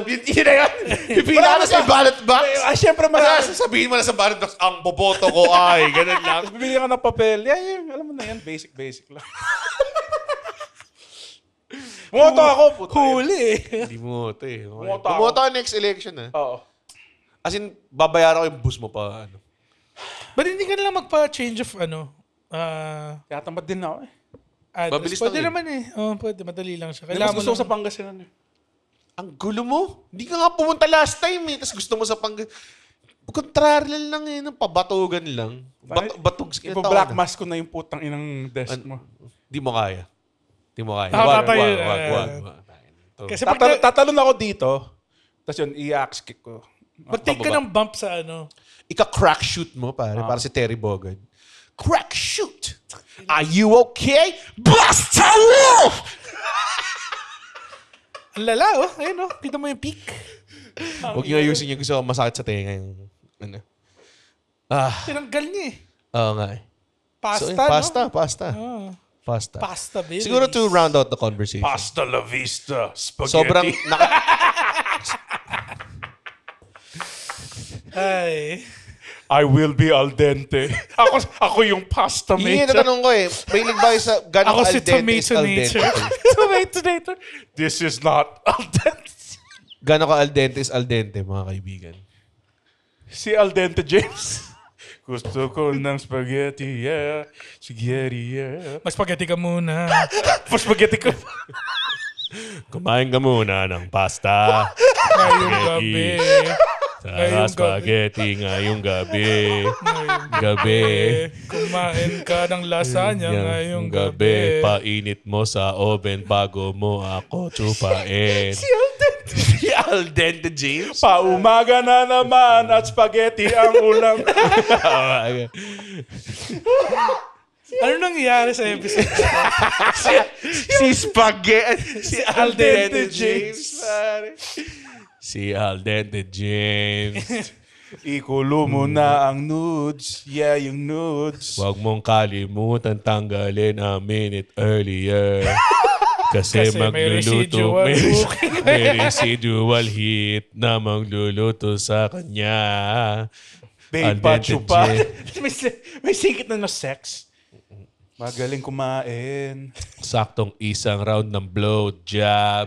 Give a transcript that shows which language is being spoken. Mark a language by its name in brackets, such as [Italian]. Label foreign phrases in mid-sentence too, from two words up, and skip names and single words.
[Filipino] Yun na yan. Pipila ka sa ballot box. Siyempre, Sasabihin mo na sa ballot box, ang boboto ko ay, ganun lang. bibili ka ng papel. Yeah, alam mo na yan. Basic lang. Bumoto ako. Puta. Huli eh. Hindi mo ito eh. Bumoto ako. Bumoto ka [English] next election [Filipino] ah. Oo. As in, babayaran ko yung bus mo pa. Ano. Ba't hindi ka na lang magpa- [English] change of [Filipino] Tatamad din ako eh. address? Mabilis Pwede lang eh. naman eh. Oo, pwede. Madali lang siya. Mas Kailangan mo gusto ko lang. sa Pangasinan eh. Ang gulo mo. Hindi ka nga pumunta [English] last time [Filipino] eh. Tapos gusto mo sa contrary lang eh. Pabatugan lang. Batog. Ipo- [English] black mask [Filipino] ko na yung putang inang desk mo. Di mo kaya. Di mo kaya. Tatayo. Wag. Kasi pag Tatalon ako dito, tapos yun, i- [English] axe kick [Filipino] ko. mag-take ka ng bump sa Ika- [English] crack shoot [Filipino] mo, pare. Para si Terry Bogard. [English] Crack shoot! Are you okay? [Filipino] Basta mo! Ang lala oh. Ayun oh. Kita mo yung peak. Huwag niyo ayusin yung gusto ko masakit sa tenga yung... Ano. Tinanggal niya eh. Oo nga eh. Pasta, So, pasta, no? pasta. Pasta. Pasta, baby. [English] Siguro to round out the conversation. Pasta la vista, spaghetti. [Filipino] Sobrang... Ay. [English] I will be al dente. [Filipino] Ako yung pasta Hindi, maker. natanong ko eh. May ba sa gano'ng Ako al si [English] dente is al dente? Tomato nature. This is not al dente. [Filipino] Gano'ng ka [English] al dente is al dente, [Filipino] mga kaibigan? Si al dente James. Gusto ko ng spaghetti, yeah. Spaghetti, yeah. Mag-spaghetti ka muna. Pa-spaghetti ko. Kumain ka muna ng pasta. Ngayong gabi. Sa spaghetti ngayong gabi. Gabi. Kumain ka ng lasagna ngayong gabi. gabi. Painit mo sa oven bago mo ako chupain. Si Al Dente James? Paumaga na naman at spaghetti ang ulam. Ano nangyayari sa episode? Si Spaghetti. Si Al Dente Dente James. Pare. Si Al Dente James. Ikulo mo na ang nudes. Yeah, yung nudes. Huwag mong kalimutan tanggalin [English] a minute earlier. [Filipino] Kasi may magluluto. residual May [English] residual heat [Filipino] na magluluto sa kanya. Babe, Al Dente pa-chupa. James. may singkit na sex. Magaling kumain. Saktong isang round ng blowjob.